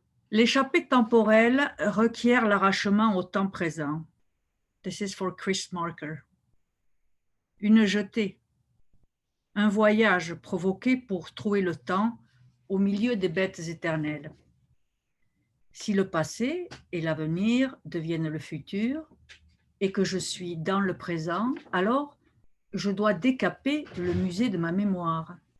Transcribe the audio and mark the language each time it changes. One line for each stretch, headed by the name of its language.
French: L'échappée temporelle requiert l'arrachement au temps présent.
English: This is for Chris Marker.
French: Une jetée. Un voyage provoqué pour trouver le temps au milieu des bêtes éternelles. Si le passé et l'avenir deviennent le futur et que je suis dans le présent, alors je dois décaper le musée de ma mémoire.